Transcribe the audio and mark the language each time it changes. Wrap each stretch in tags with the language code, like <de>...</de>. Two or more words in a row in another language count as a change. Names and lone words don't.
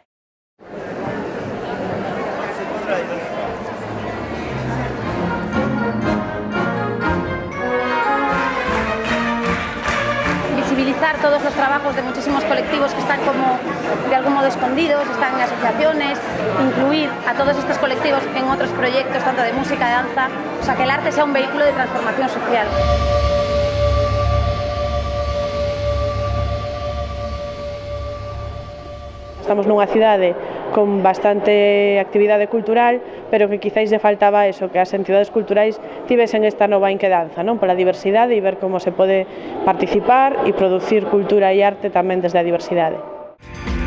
<es>Visibilizar todos los trabajos de muchísimos colectivos que están como de algún modo escondidos, están en asociaciones, incluir a todos estos colectivos en otros proyectos, tanto de música, de danza, o sea, que el arte sea un vehículo de transformación social.</es> <gl>Estamos nunha cidade con bastante actividade cultural, pero que quizáis lle faltaba eso, que as entidades culturais tivesen esta nova inquedanza, non? Pola diversidade e ver como se pode participar e producir cultura e arte tamén desde a diversidade.</gl>